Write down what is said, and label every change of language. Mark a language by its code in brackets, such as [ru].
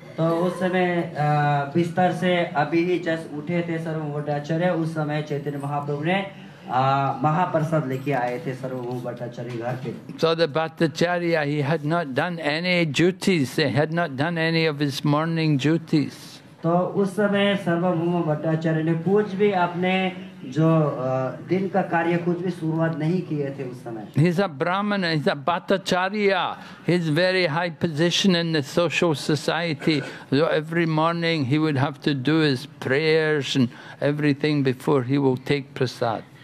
[hi] तो उस समय बिस्तर से अभी ही जस्ट उठे थे सार्वभौम भट्टाचार्य. उस समय चैतन्य महाप्रभु ने महाप्रसाद लेके आए थे सार्वभौम भट्टाचार्य घर पे. [en] So the Bhattacharya, he had not done any duties, he had not done any of his morning duties. [hi] तो उस समय सार्वभौम भट्टाचार्य ने कुछ भी अपने जो दिन का कार्य कुछ भी शुरुआत नहीं किए थे उस समय. [en] He's a Brahmana, he's a Bhattacharya. He's very high position in the social society. So every morning he would have to do his prayers and everything before he will take prasad.